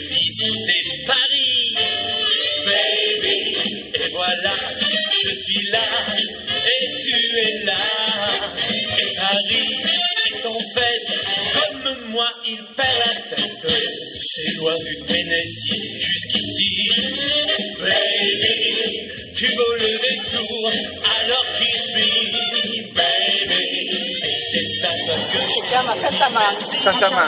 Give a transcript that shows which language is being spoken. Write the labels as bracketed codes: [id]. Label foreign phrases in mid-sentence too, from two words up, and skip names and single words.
[fr] visiter Paris, baby, et voilà, je suis là, et tu es là, et Paris est en fête, comme moi il perd la tête, c'est loin du Tennessee jusqu'ici, baby, tu vaux le détour, alors [en] kiss me, baby. [it] Si chiama Santa Mano. Santa Mano.